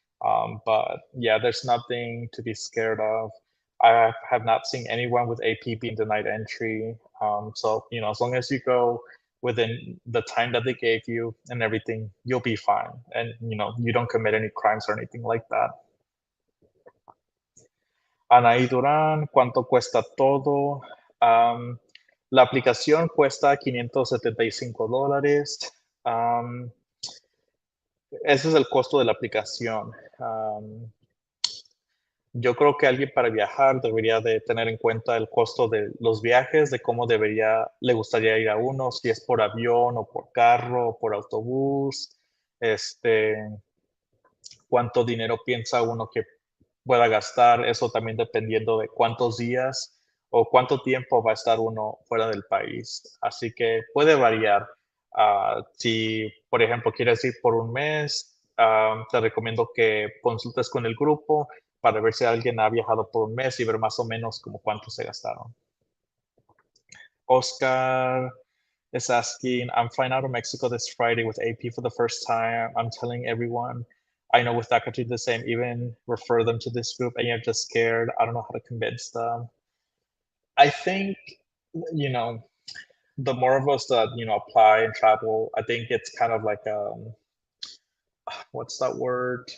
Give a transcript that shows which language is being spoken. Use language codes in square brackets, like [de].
[en] But yeah, there's nothing to be scared of. I have not seen anyone with AP being denied entry. So as long as you go within the time that they gave you and everything, you'll be fine, and you don't commit any crimes or anything like that. [es] Anaí Durán, ¿cuánto cuesta todo? Am, la aplicación cuesta $575. Ese es el costo de la aplicación. Yo creo que alguien para viajar debería de tener en cuenta el costo de los viajes, de cómo le gustaría ir a uno, si es por avión o por carro o por autobús, este, cuánto dinero piensa uno que pueda gastar, eso también dependiendo de cuántos días o cuánto tiempo va a estar uno fuera del país. Así que puede variar. Si, por ejemplo, quieres ir por un mes, te recomiendo que consultes con el grupo para ver si alguien ha viajado por un mes y ver más o menos como cuánto se gastaron. [en] Oscar is asking, I'm flying out of Mexico this Friday with AP for the first time. I'm telling everyone I know with that country the same, even refer them to this group, and you're just scared. I don't know how to convince them. I think, you know, the more of us that, apply and travel, I think it's kind of like what's that word?